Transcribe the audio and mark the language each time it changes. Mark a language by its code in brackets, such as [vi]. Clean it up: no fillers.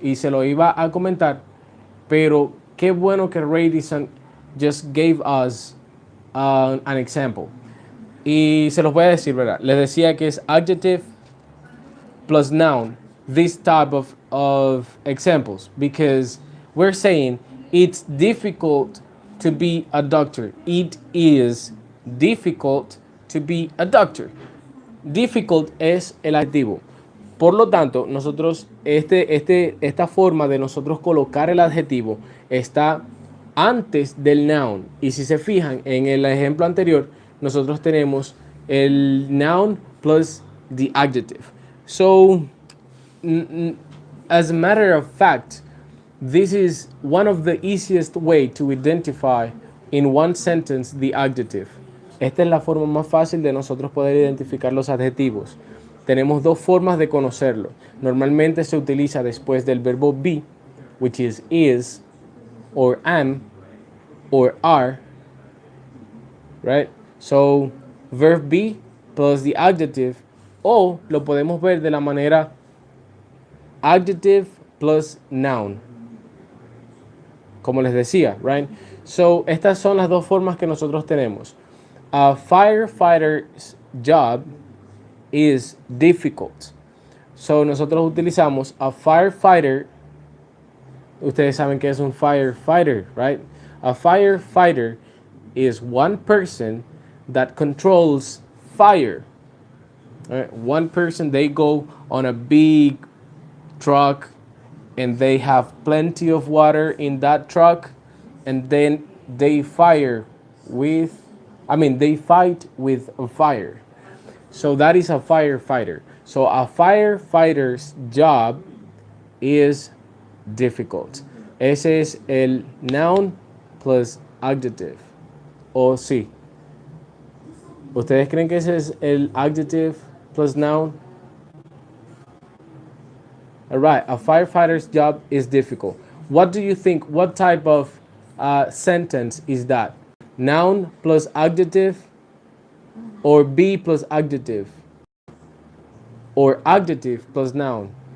[es] Y se lo iba a comentar, pero qué bueno que Radisson [en] just gave us an example. [es] Y se los voy a decir, ¿verdad? Les decía que es [en] adjective plus noun, this type of examples, because we're saying it's difficult to be a doctor. It is difficult to be a doctor. [es] Difficult es el adjetivo. Por lo tanto, nosotros, esta forma de nosotros colocar el adjetivo está antes del noun. Y si se fijan en el ejemplo anterior, nosotros tenemos el [en] noun plus the adjective. So, as a matter of fact, this is one of the easiest way to identify in one sentence the adjective. [es] Esta es la forma más fácil de nosotros poder identificar los adjetivos. Tenemos dos formas de conocerlo. Normalmente se utiliza después del verbo [en] be, which is, or am, or are, right? So, verb be plus the adjective, [es] o lo podemos ver de la manera [en] adjective plus noun. [es] Como les decía, right? So, estas son las dos formas que nosotros tenemos. [en] A firefighter's job is difficult. [es] So, nosotros utilizamos a firefighter. Ustedes saben que es un firefighter, right? [en] A firefighter is one person that controls fire. Right? One person, they go on a big truck and they have plenty of water in that truck, and then they fight with a fire. So that is a firefighter. So a firefighter's job is difficult. [es] Ese es el [en] noun plus adjective. [es] ¿O sí? ¿Ustedes creen que ese es el adjective [en] plus noun. All right, a firefighter's job is difficult. What do you think? What type of sentence is that? Noun plus adjective, or be plus adjective, or adjective plus noun?